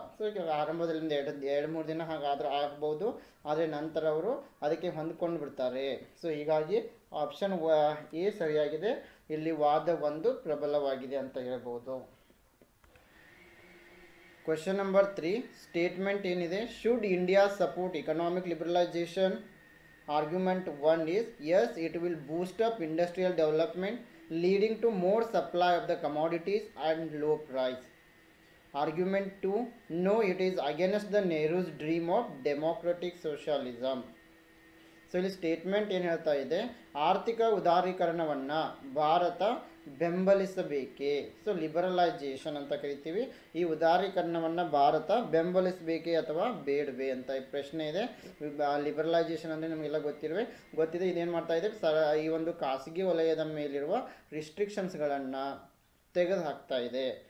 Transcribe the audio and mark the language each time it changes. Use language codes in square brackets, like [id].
[kn] So ಆರಂಭದಲ್ಲಿಂದ 2-3 ದಿನ ಹಾಗಾದ್ರೆ ಆಗ್ಬೋದು, ಆದರೆ ನಂತರ ಅವರು ಅದಕ್ಕೆ ಹೊಂದ್ಕೊಂಡು ಬಿಡ್ತಾರೆ. ಸೊ ಹೀಗಾಗಿ ಆಪ್ಷನ್ ಎ ಸರಿಯಾಗಿದೆ. ಇಲ್ಲಿ ವಾದ 1 ಪ್ರಬಲವಾಗಿದೆ ಅಂತ ಹೇಳ್ಬೋದು. [en] Question number 3. Statement ಏನಿದೆ, should India support economic liberalisation? Argument 1 is, yes, it will boost up industrial development, leading to more supply of the commodities and low price. Argument 2, no, it is against the Nehru's dream of democratic socialism. [kn] So ಇಲ್ಲಿ statement ಏನು ಹೇಳ್ತಾ ಇದೆ, ಆರ್ಥಿಕ ಉದಾರೀಕರಣವನ್ನು Bharat ಬೆಂಬಲಿಸಬೇಕೇ? So ಲಿಬರಲೈಜೇಷನ್ ಅಂತ ಕರಿತೀವಿ. ಈ ಉದಾರೀಕರಣವನ್ನು ಭಾರತ ಬೆಂಬಲಿಸಬೇಕೇ ಅಥವಾ ಬೇಡವೇ ಅಂತ ಪ್ರಶ್ನೆ ಇದೆ. ಲಿಬರಲೈಜೇಷನ್ ಅಂದರೆ ನಮಗೆಲ್ಲ ಗೊತ್ತಿದೆ. ಇದೇನು ಮಾಡ್ತಾ ಇದೆ, ಈ ಒಂದು ಖಾಸಗಿ ವಲಯದ ಮೇಲಿರುವ ರಿಸ್ಟ್ರಿಕ್ಷನ್ಸ್ಗಳನ್ನು ತೆಗೆದು ಹಾಕ್ತಾ ಇದೆ.